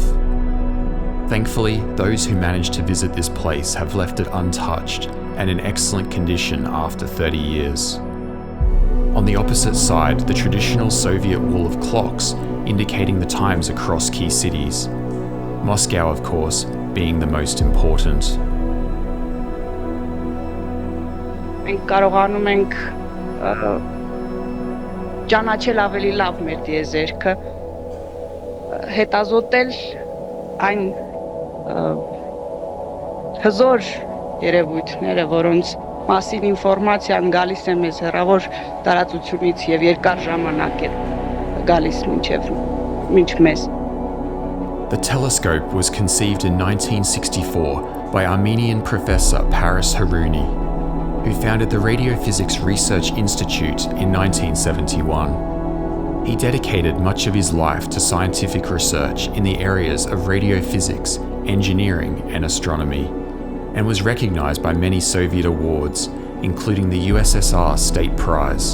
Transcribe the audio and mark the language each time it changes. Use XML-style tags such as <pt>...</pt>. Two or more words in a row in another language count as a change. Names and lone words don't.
<en>Thankfully, those who managed to visit this place have left it untouched and in excellent condition after 30 years. On the opposite side, the traditional Soviet wall of clocks indicating the times across key cities, Moscow, of course, being the most important.</en> <hy>Մենք կարողանում ենք ճանաչել ավելի լավ մեր տիեզերքը, հետազոտել այն հզոր երևույթները, որոնց մասին ինֆորմացիան գալիս է մեզ հեռավոր տարածությունից եւ երկար ժամանակ է գալիս մինչ մեզ.</hy> <en>The telescope was conceived in 1964 by Armenian professor Paris Herouni, who founded the Radiophysics Research Institute in 1971. He dedicated much of his life to scientific research in the areas of radiophysics, engineering, and astronomy, and was recognized by many Soviet awards, including the USSR State Prize.</en>